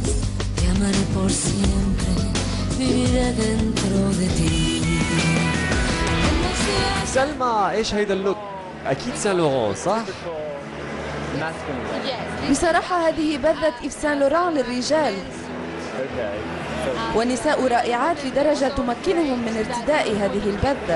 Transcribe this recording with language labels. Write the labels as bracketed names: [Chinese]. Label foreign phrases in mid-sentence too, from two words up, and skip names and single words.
[Spanish] Te amaré por siempre, viviré dentro de ti. [Arabic] سلمى، ايش هيدا اللوك؟ اكيد سان لوران صح؟ بصراحة هذه بدلة إيف سان لوران للرجال، ونساء رائعات لدرجة تمكنهم من ارتداء هذه البدلة.